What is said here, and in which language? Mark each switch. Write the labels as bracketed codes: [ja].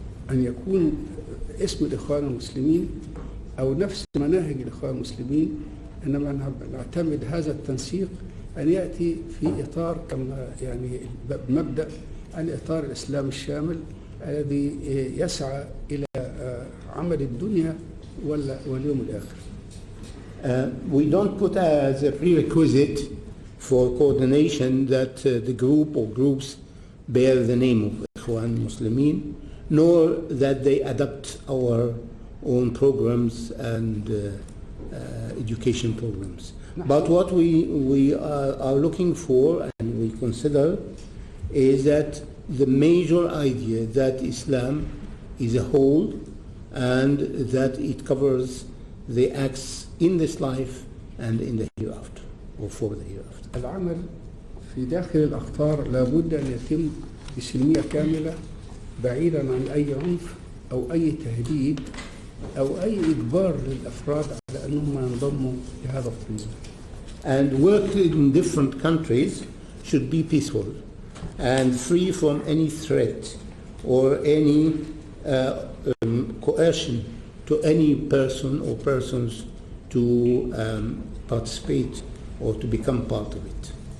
[ar] أن يكون اسم الإخوان المسلمين أو نفس مناهج الإخوان المسلمين، إنما نعتمد هذا التنسيق أن يأتي في إطار كما يعني مبدأ الإطار الإسلامي الشامل الذي يسعى إلى عمل الدنيا واليوم الآخر. [en] We don't put as a prerequisite for coordination that the group or groups bear the name of Ikhwan Muslimin, nor that they adopt our own programs and education programs. But what we are looking for and we consider is that the major idea that Islam is a whole and that it covers the acts in this life and in the hereafter or for the hereafter. [ar] العمل في داخل الأقطار لابد أن يتم بسلمية كاملة بعيدا عن أي عنف أو أي تهديد أو أي إجبار للأفراد على أنهم ينضموا لهذا التنظيم. [en] And work in different countries should be peaceful and free from any threat or any coercion to any person or persons to participate or to become part of it.